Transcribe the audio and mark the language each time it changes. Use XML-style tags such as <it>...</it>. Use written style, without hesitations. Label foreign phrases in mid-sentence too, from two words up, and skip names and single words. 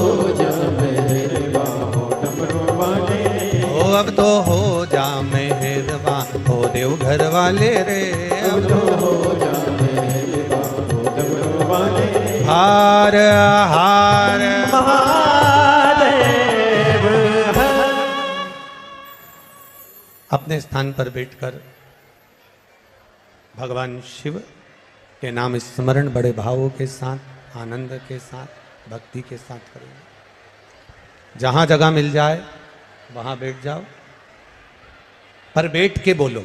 <hi>डमरू वाले रे, ओ अब तो हो जा मेहरवा ओ देवघर वाले रे, अब तो डमरू वाले रे। हार हार महादेव हर। अपने स्थान पर बैठकर भगवान शिव के नाम स्मरण बड़े भावों के साथ, आनंद के साथ, भक्ति के साथ करेंगे। जहां जगह मिल जाए वहां बैठ जाओ, पर बैठ के बोलो।</hi>